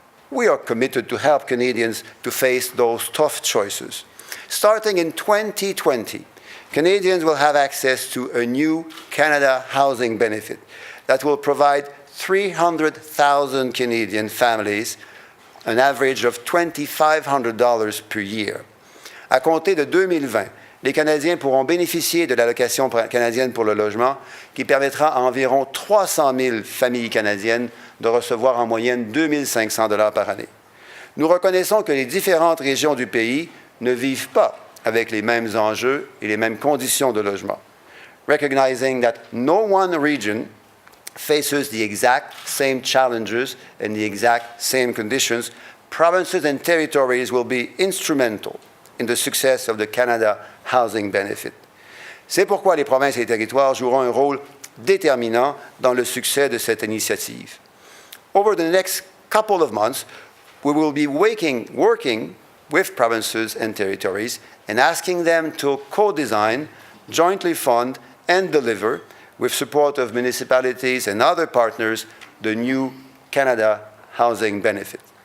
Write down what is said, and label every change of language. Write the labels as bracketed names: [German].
[English] We are committed to help Canadians to face those tough choices. Starting in 2020, Canadians will have access to a new Canada housing benefit that will provide 300,000 Canadian families an average of $2,500 per year. [French] À compter de 2020, les Canadiens pourront bénéficier de l'allocation canadienne pour le logement qui permettra à environ 300 000 familles canadiennes de recevoir en moyenne 2 500 $ par année. Nous reconnaissons que les différentes régions du pays ne vivent pas avec les mêmes enjeux et les mêmes conditions de logement. [English] Recognizing that no one region faces the exact same challenges and the exact same conditions, provinces and territories will be instrumental in the success of the Canada Housing Benefit. [French] C'est pourquoi les provinces et les territoires joueront un rôle déterminant dans le succès de cette initiative. [English] Over the next couple of months, we will be working with provinces and territories and asking them to co-design, jointly fund, and deliver, with support of municipalities and other partners, the new Canada Housing Benefit.